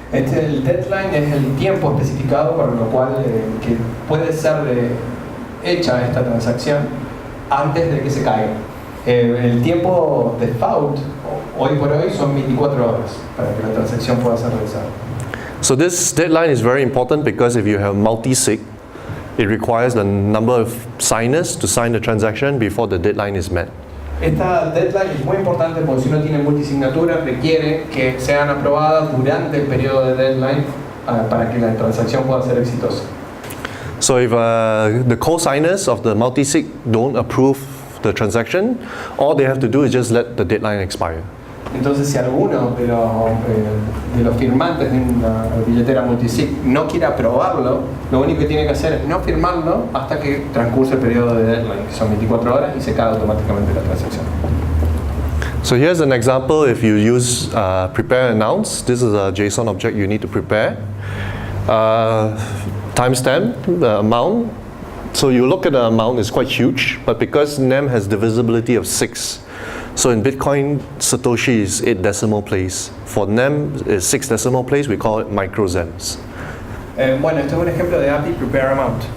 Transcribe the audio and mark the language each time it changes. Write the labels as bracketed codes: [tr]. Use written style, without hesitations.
[es] El deadline es el tiempo especificado para lo cual que puede ser hecha esta transacción antes de que se caiga. El tiempo default hoy por hoy son 24 horas para que la transacción pueda ser realizada. [en] So this deadline is very important because if you have multi-sig, it requires the number of signers to sign the transaction before the deadline is met. [es] Esta deadline es muy importante porque si uno tiene multisignatura requiere que sean aprobadas durante el periodo de deadline para que la transacción pueda ser exitosa. [en] So if the co-signers of the multi-sig don't approve the transaction, all they have to do is just let the deadline expire. [es] Entonces, si alguno de los firmantes de una billetera multisig no quiere aprobarlo, lo único que tiene que hacer es no firmarlo hasta que transcurse el periodo de deadline, que son 24 horas, y se cae automáticamente la transacción. [en] So here's an example. If you use prepare announce, this is a JSON object you need to prepare. Timestamp, the amount. So you look at the amount, it's quite huge, but because NEM has divisibility of 6, so in Bitcoin, Satoshi is 8 decimal place. For NEM is 6 decimal place, we call it microzems. [es] Bueno, esto es un ejemplo de API Prepare Amount.